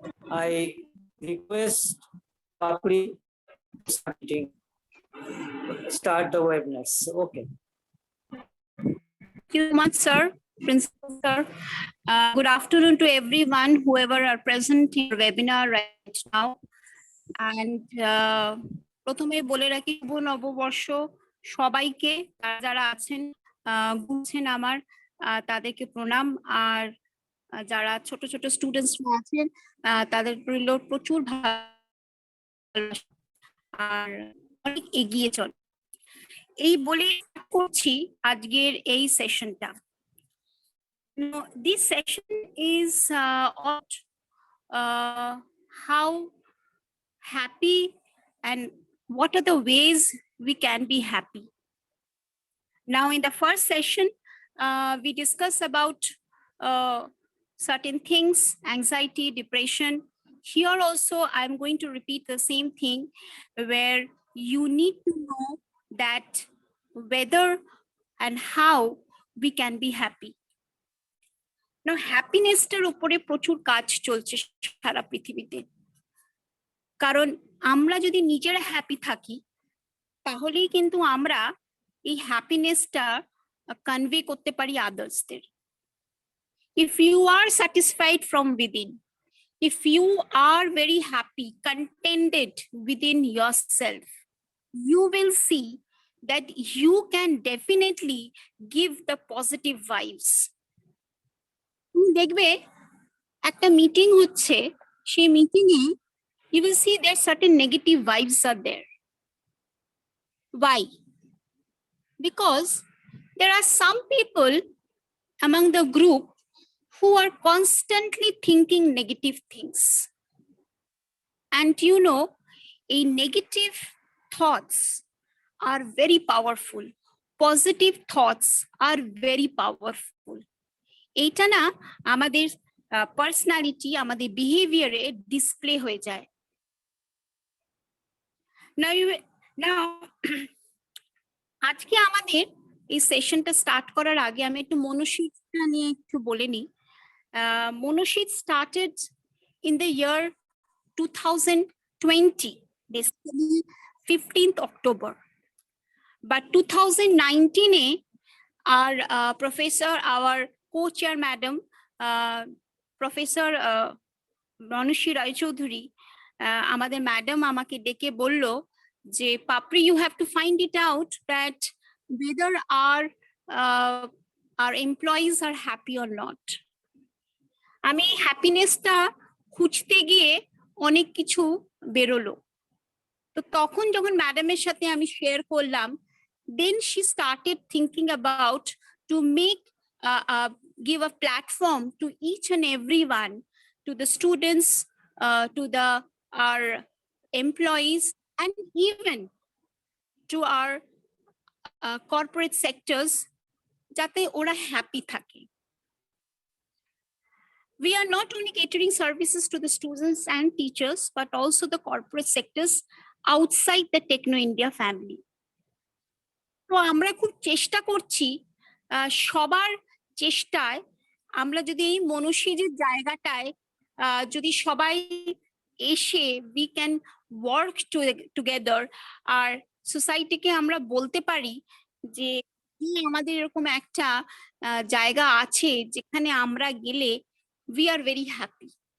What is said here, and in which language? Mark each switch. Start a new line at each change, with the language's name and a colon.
English: I request Papri start the webinars. Okay. Thank you so much, sir. Principal sir. Good afternoon to everyone, whoever are present in the webinar right now.
Bangla: And প্রথমে বলে রাখি শুভ নববর্ষ সবাইকে, যারা আছেন বুঝছেন আমার তাদেরকে প্রণাম, আর যারা ছোট ছোট স্টুডেন্টস আছেন তাদের প্রচুর ভালোবাসা আর অনেক এগিয়ে চল এই বলে করছি আজকের এই সেশনটা।
English: This session is on how happy and what are the ways we can be happy. Now, in the first session, we discuss about certain things, anxiety, depression. Here also, I'm going to repeat the same thing, where you need to know that whether and how we can be happy.
Bangla: Now, happiness টার উপরে প্রচুর কাজ চলছে সারা পৃথিবীতে, কারণ আমরা যদি নিজেরা হ্যাপি থাকি তাহলেই কিন্তু আমরা এই হ্যাপিনেসটা কনভে করতে পারি আদার্সদের।
English: If you are satisfied from within, if you are very happy, contented within yourself, you will see that you can definitely give the positive vibes.
Bangla: তুমি দেখবে একটা মিটিং হচ্ছে, সেই meeting A
English: you will see that certain negative vibes are there. Why? Because there are some people among the group who are constantly thinking negative things. And you know, a negative thoughts are very powerful. Positive thoughts are very powerful.
Bangla: এটা না আমাদের personality, আমাদের বিহেভিয়ারে display হয়ে যায়। Now, আজকে আমাদের এই সেশনটা start করার আগে আমি একটু মনোশীতটা নিয়ে একটু বলে নিই।
English: Manoshit started in the year 2020, basically 15th October. But 2019 our professor, our co-chair madam, Professor Manushi Rai Choudhury,
Bangla: আমাদের ম্যাডাম আমাকে ডেকে বলল যে
English: Papri, you have to find it out that whether our employees are happy or not.
Bangla: আমি হ্যাপিনেসটা খুঁজতে গিয়ে অনেক কিছু বেরোলো। তো তখন যখন ম্যাডামের সাথে আমি শেয়ার করলাম,
English: then she started thinking about to make give a platform to each and everyone, to the students, to our employees, and even to our corporate sectors,
Bangla: যাতে ওরা হ্যাপি থাকে।
English: We are not only catering services to the students and teachers, but also the corporate sectors outside the Techno India family.
Bangla: তো আমরা খুব চেষ্টা করছি, সবার চেষ্টায় আমরা যদি এই মনোশীলের জায়গাটায় যদি সবাই এসে
English: we can work together,
Bangla: আর সোসাইটিকে আমরা বলতে পারি যে আমাদের এরকম একটা জায়গা আছে যেখানে আমরা গেলে
English: we are very happy.